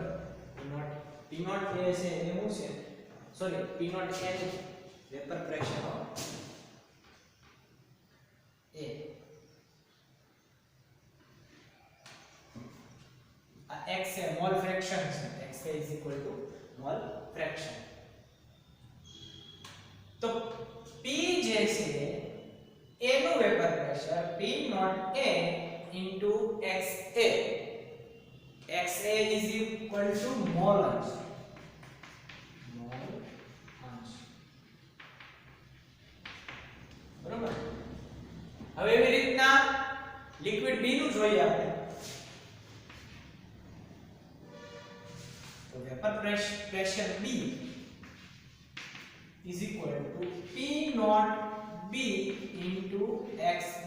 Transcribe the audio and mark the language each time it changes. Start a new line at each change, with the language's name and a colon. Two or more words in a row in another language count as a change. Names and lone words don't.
Gujarati: P0 A છે એ શું છે સોરી P0 A
English: vapour pressure of A
Gujarati: આ x છે
English: mole fraction
Gujarati: છે
English: x is equal to mole fraction.
Gujarati: તો P જે છે એનું
English: vapour pressure P0 A into XA XA is equal to
Gujarati: mol અંશ બરોબર. હવે એવી રીતના લિક્વિડ B નું જોઈએ આપણે તો
English: vapour pressure B is equal to P0 B into XB.